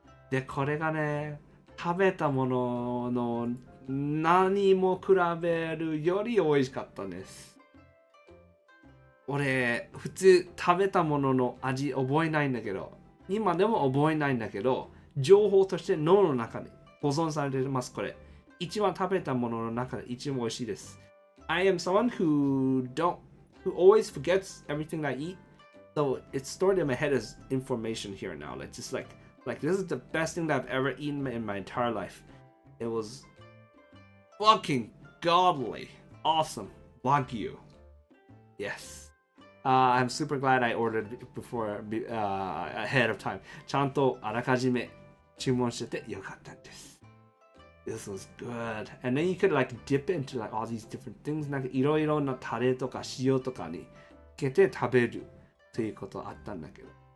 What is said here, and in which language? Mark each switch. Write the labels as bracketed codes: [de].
[ja] で、これがね、食べたものの何も比べるより美味しかったです。俺、普通食べたものの味覚えないんだけど、今でも覚えないんだけど、情報として脳の中に保存されてます、これ。一番食べたものの中で一番美味しいです。 [en] I am someone who always forgets everything I eat. So it's stored in my head as information here now. Like just like this is the best thing that I've ever eaten in my entire life. It was fucking godly. Awesome. Wagyu. Yes. I'm super glad I ordered before ahead of time. [ja] ちゃんとあらかじめ注文しててよかったです。 [en] This was good. And then you could like dip into like all these different things. [ja] なんかいろいろなタレとか塩とかにつけて食べるということあったんだけど。